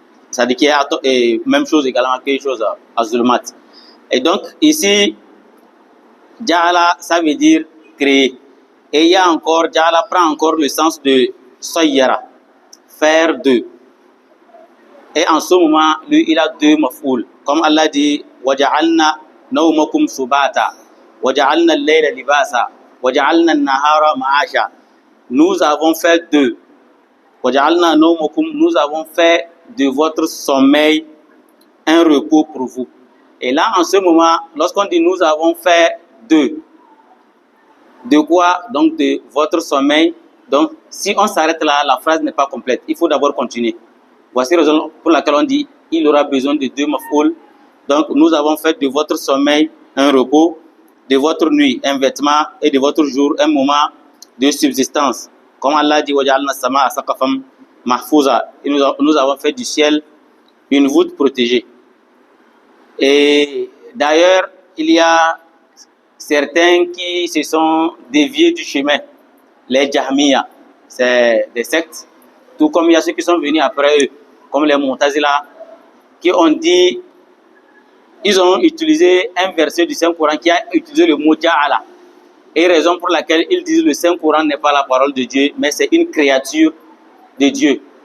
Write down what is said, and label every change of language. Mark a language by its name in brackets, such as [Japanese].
[French] Ça dit qu'il y a même chose également, quelque chose az-zulumat. Et donc ici Ja'ala, ça veut dire créer. Et il y a encore, Ja'ala prend encore le sens de sayyara, faire deux. Et en ce moment, lui, il a deux maf'oul. Comme Allah dit, [Arabic] وَجَعَلْنَا نَوْمَكُمْ سُبَاتًا وَجَعَلْنَا اللَّيْلَ لِبَاسًا وَجَعَلْنَا النَّهَارَ مَعَاشًا. [French] Nous avons fait deux. [Arabic] وَجَعَلْنَا نَوْمَكُمْ, [French] nous avons fait de votre sommeil un repos pour vous. Et là, en ce moment, lorsqu'on dit nous avons fait deux, de quoi? Donc de votre sommeil. Donc, si on s'arrête là, la phrase n'est pas complète. Il faut d'abord continuer. Voici la raison pour laquelle on dit il aura besoin de deux maf'oul. Donc, nous avons fait de votre sommeil un repos, de votre nuit un vêtement et de votre jour un moment de subsistance. Comme Allah dit, [Arabic] وَجَعَلْنَا السَّمَاءَ سَقْفًا مَحْفُوظًا. [French] Et nous avons fait du ciel une voûte protégée. Et d'ailleurs, il y a certains qui se sont déviés du chemin, les Jahmiya, c'est des sectes, tout comme il y a ceux qui sont venus après eux, comme les Mu'tazila, qui ont dit, ils ont utilisé un verset du Saint-Coran qui a utilisé le mot Ja'ala, et raison pour laquelle ils disent que le Saint-Coran n'est pas la parole de Dieu, mais c'est une créature de Dieu.